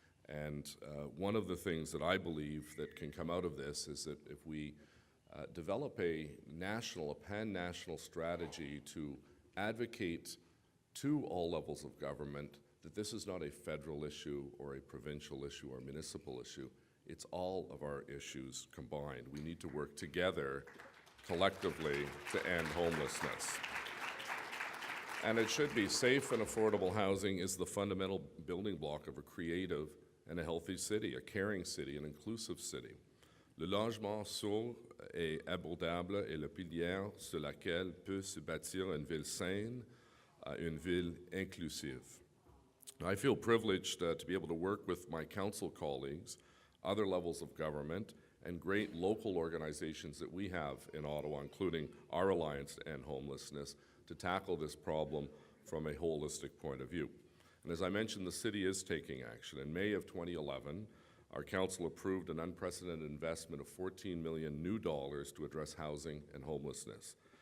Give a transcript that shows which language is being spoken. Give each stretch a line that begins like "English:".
English: And one of the things that I believe that can come out of this is that if we develop a pan-national strategy to advocate to all levels of government that this is not a federal issue or a provincial issue or municipal issue, it's all of our issues combined. We need to work together collectively to end homelessness. And it should be safe and affordable housing is the fundamental building block of a creative and a healthy city, a caring city, an inclusive city.
French: Le logement sûr et abordable est le pilier sur lequel peut se bâtir une ville saine, une ville inclusive.
English: I feel privileged to be able to work with my council colleagues, other levels of government, and great local organizations that we have in Ottawa, including our Alliance to End Homelessness, to tackle this problem from a holistic point of view. And as I mentioned, the city is taking action. In May of 2011, our council approved an unprecedented investment of $14 million to address housing and homelessness.